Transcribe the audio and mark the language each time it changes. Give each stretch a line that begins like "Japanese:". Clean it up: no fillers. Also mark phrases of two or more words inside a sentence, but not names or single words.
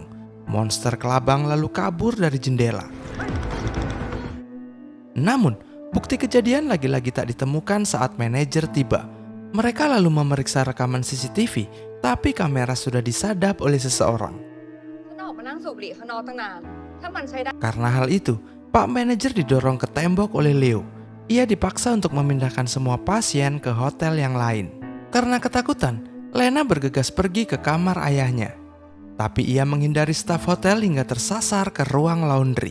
Indonesian: Monster kelabang lalu kabur dari jendela. Namun, bukti kejadian lagi-lagi tak ditemukan saat manajer tiba. Mereka lalu memeriksa rekaman CCTV, tapi kamera sudah disadap oleh seseorang.
Thai: ฉันออกมานั่งสูบบุหรี่ข้างนอกตั้งนาน ถ้ามันใช้ได้
Indonesian: Karena hal itu, Pak Manajer didorong ke tembok oleh Leo. Ia dipaksa untuk memindahkan semua pasien ke hotel yang lain. Karena ketakutan, Lena bergegas pergi ke kamar ayahnya. Tapi ia menghindari staf hotel hingga tersasar ke ruang laundry.